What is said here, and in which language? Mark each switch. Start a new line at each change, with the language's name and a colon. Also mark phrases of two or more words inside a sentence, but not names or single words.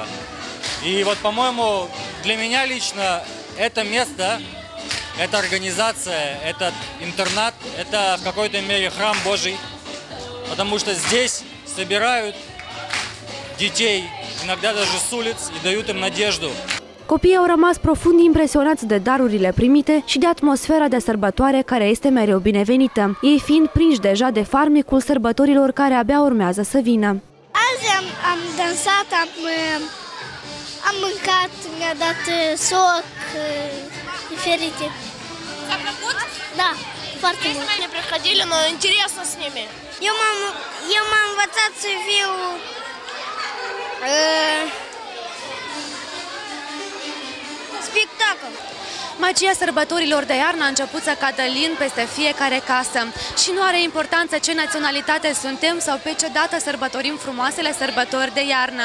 Russian: И вот, по-моему, для меня лично это место, эта организация, этот интернат, это в какой-то мере храм Божий, потому что здесь собирают детей, иногда даже с улиц, и dают им надежду.
Romanian: Copiii au rămas profund impresionați de darurile primite și de atmosfera de sărbătoare care este mereu binevenită, ei fiind prinși deja de farmecul sărbătorilor care abia urmează să vină. Azi am dansat, am mâncat, mi-a dat soc diferite. Ți-a plăcut? Da, foarte mult.
Russian: Не приходили, но интересно с ними.
Romanian: Eu m-am învățat să fiu spectacol. Magia sărbătorilor de iarnă a început să cadă lin peste fiecare casă și nu are importanță ce naționalitate suntem sau pe ce dată sărbătorim frumoasele sărbători de iarnă.